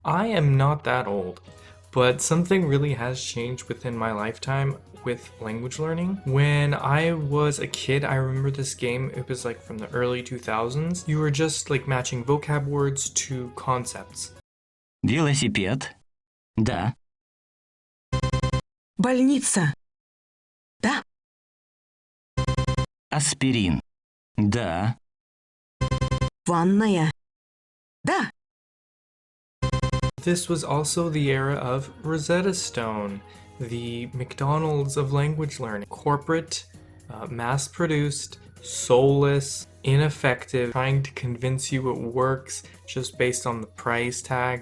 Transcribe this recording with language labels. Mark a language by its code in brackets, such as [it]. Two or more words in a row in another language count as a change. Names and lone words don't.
[en] I am not that old, but something really has changed within my lifetime with language learning. When I was a kid, I remember this game. It was like from the early 2000s. You were just like matching vocab words to concepts. [ru] Велосипед. Да. Больница. Да. Аспирин. Да. Ванная. Да. [en] This was also the era of Rosetta Stone, the McDonald's of language learning. Corporate, mass-produced, soulless, ineffective, trying to convince you it works just based on the price tag.